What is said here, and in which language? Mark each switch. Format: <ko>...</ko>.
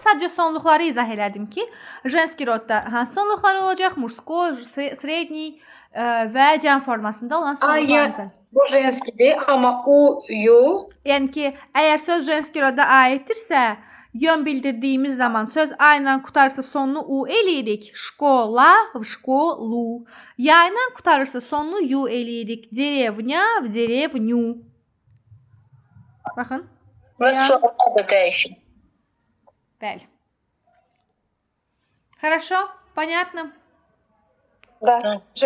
<az>Sadəcə sonluqları izah elədim ki, женский rodda hansı sonluqlar olacaq? Мужской, средний və cəm formasında olan sonluqlar. Bu женскийdir, amma u, yu. Yəni ki, əgər söz женский rodda aiddirsə, yön bildirdiyimiz zaman söz A ilə qutarırsa sonunu U eləyirik.</az> <ru>Şkola, в школу.</ru> <az>Ya ilə qutarırsa sonunu Yu eləyirik.</az> <ru>Dеревня, в деревню.</ru> <az>Baxın. Və suallar da dəyişir. Bəli.</az> <ru>Хорошо? Понятно? Да.</ru>